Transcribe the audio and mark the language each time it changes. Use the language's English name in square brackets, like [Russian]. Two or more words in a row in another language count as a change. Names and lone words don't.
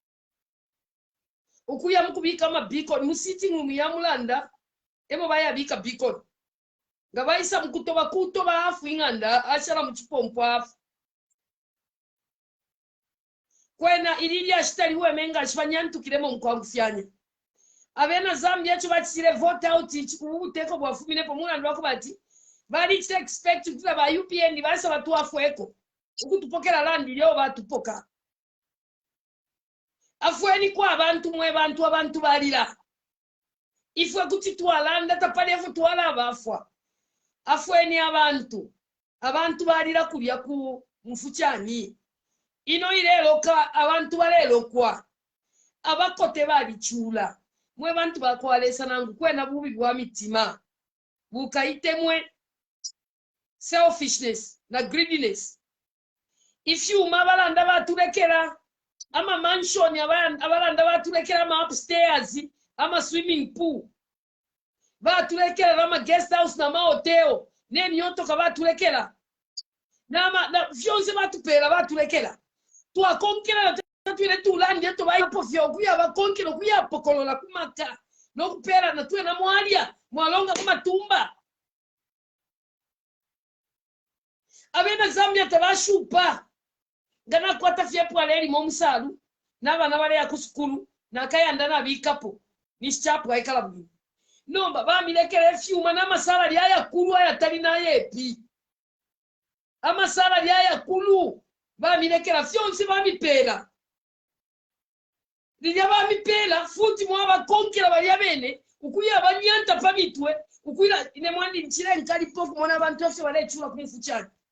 [Bemba] ukuya mukubika mabikoni musitting room ya mulanda ebo bayabika bikoni nga bayisa mukutoba afu inganda ashala muchipompo afu kwena ilili ashitali wemenga ashifanyantukiremo mkwangufyanya abena Zambia cyo bakire [English] vote out [Bemba] ubuteko bwa Phumie po mulanda wako bati bali expect kutula ba UPN basa batu afweko ukutupokera land lyo batupoka afweni kwa abantu mwe abantu balira ifwe kuti twalanda tapale fu twala abafwa afweni abantu balira kulya ku mufuchani ino ileloka abantu balelokwa abakote balichula mwe bantu bakwalesa nangu kwena bubi bwa mitima bukaitemwe selfishness na [English] greediness if you [Bemba] mabalanda batulekera ama mansion abalanda batulekera ama upstairs ama [English] swimming pool [Bemba] batulekera ama [English] guest house [Bemba] na hotel nemyoto kabatulekera na vyonse batupera batulekera twakonkera twile tulandi eto bayipo vyokuya bakonkera kuya pokolola kumaka nokupera na tuwe na mwalia mwalonga kumatumba abena Zambia tabashupa ngana kwata fyepo aleri momusalu nabana bale yakusukulu nakayanda na bikapo nischapo aikala buli nomba bamilekera efyuma n'amasala lyaya kulu ayatali nayepi amasala lyaya kulu bamilekera fyonse bamipera lilya bamipera futi mwabakonkera balya bene ukuya abanyanta pamitwe ukuira ine mwandi nchire nkali pofu mwana abantu ose balechula kumfuchani